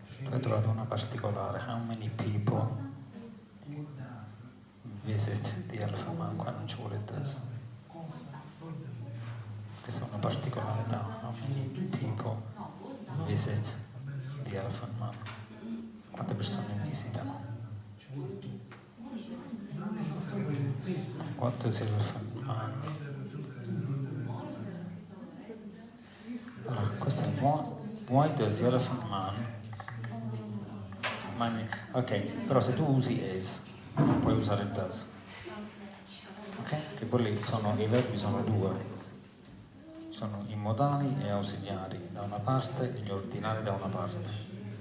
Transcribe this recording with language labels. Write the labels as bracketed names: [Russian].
[Italian] ho trovato una particolare, [English] how many people visit the elephant man, [Italian] qua non c'è vuole does. Questa è una particolarità. [English] How many people visit the elephant man? [Italian] Quante persone visitano? [English] What does the elephant man? [Italian] Allora, questo è [English] why does the elephant man? [Italian] Ok, però se tu usi is, non puoi usare does. Ok? Che quelli sono, i verbi sono due. Sono i modali e ausiliari da una parte e gli ordinari da una parte.